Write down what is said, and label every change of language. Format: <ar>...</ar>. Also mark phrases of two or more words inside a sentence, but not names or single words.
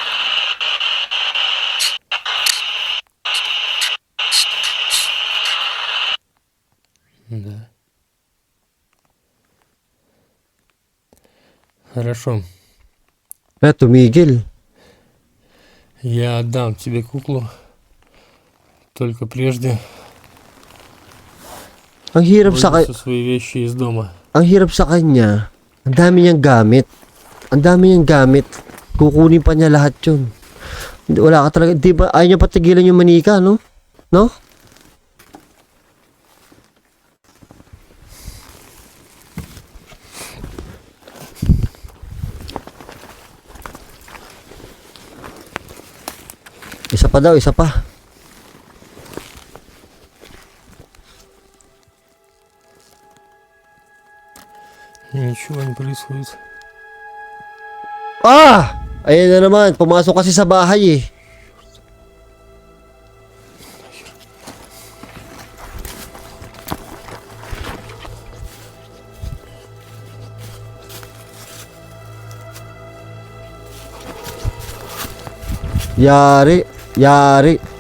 <ru>Да. Хорошо.</ru> <tl>Tumigil.</tl> <ru>Я отдам тебе куклу. Только прежде</ru> <tl>Ang hirap sa</tl> <ru>вынесу свои вещи из дома.</ru> <tl>ang hirap sa kanya. Ang dami niyang gamit. Ang dami niyang gamit. Kukunin pa niya lahat 'yun. Wala ka talaga, di ba? Ayaw niya patigilan yung manika, no? No? Isa pa daw, isa pa.</tl> <ru>Ничего не происходит. Ah!</ru> <tl>Ayan na naman, pumasok kasi sa bahay eh. Yari, yari.</tl>